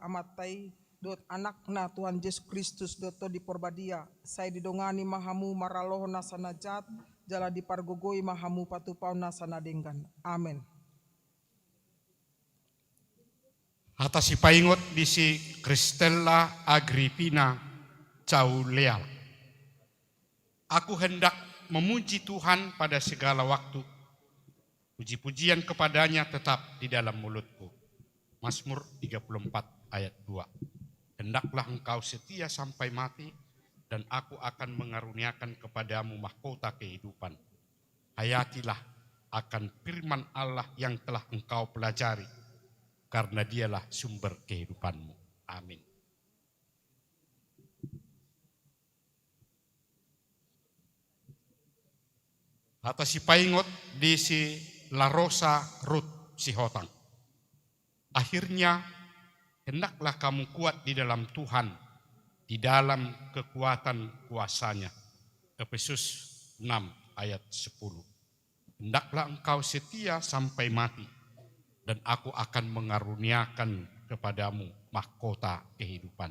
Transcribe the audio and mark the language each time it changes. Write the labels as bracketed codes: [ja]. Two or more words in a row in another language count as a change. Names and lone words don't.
[bbc] amatai dot anakna Tuhan Yesus Kristus doto di porbadia saya didongani mahamu maralohon nasana jat jala dipargogoi mahamu patupau nasana denggan. [id] Amin. [bbc] Atas si paingot di si Kristella Agripina Cauleal. [id] Aku hendak memuji Tuhan pada segala waktu. Puji-pujian kepadanya tetap di dalam mulutku. Mazmur 34 ayat 2. Hendaklah engkau setia sampai mati, dan aku akan mengaruniakan kepadamu mahkota kehidupan. hayatilah akan firman Allah yang telah engkau pelajari, karena dialah sumber kehidupanmu. Amin. [bbc] Hata si paingot di si La Rosa Ruth si Hotang. [id] Akhirnya hendaklah kamu kuat di dalam Tuhan, di dalam kekuatan kuasanya. Efesus 6 ayat 10. Hendaklah engkau setia sampai mati, dan aku akan mengaruniakan kepadamu mahkota kehidupan.